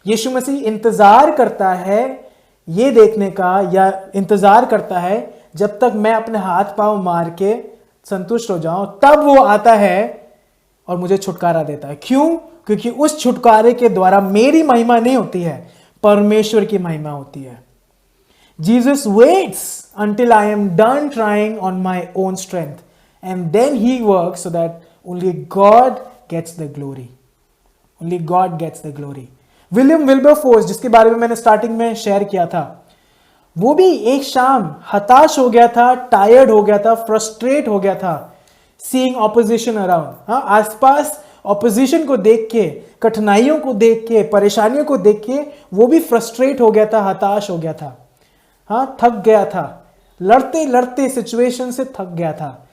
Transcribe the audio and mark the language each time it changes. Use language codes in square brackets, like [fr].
[hi] यीशु मसीह इंतजार करता है ये देखने का, या इंतजार करता है जब तक मैं अपने हाथ पांव मार के संतुष्ट हो जाऊं, तब वो आता है और मुझे छुटकारा देता है। क्यों? क्योंकि उस छुटकारे के द्वारा मेरी महिमा नहीं होती है, परमेश्वर की महिमा होती है। [en] Jesus waits until I am done trying on my own strength, and then he works so that only God gets the glory. Only God gets the glory. [hi] William Wilberforce, जिसके बारे में मैंने स्टार्टिंग में शेयर किया था, वो भी एक शाम हताश हो गया था, टायर्ड हो गया था, फ्रस्ट्रेट हो गया था, [en] Seeing opposition around. [hi] आसपास ऑपोजिशन को देख के, कठिनाइयों को देख के, परेशानियों को देख के वो भी फ्रस्ट्रेट हो गया था, हताश हो गया था, थक गया था, लड़ते लड़ते सिचुएशन से थक गया था।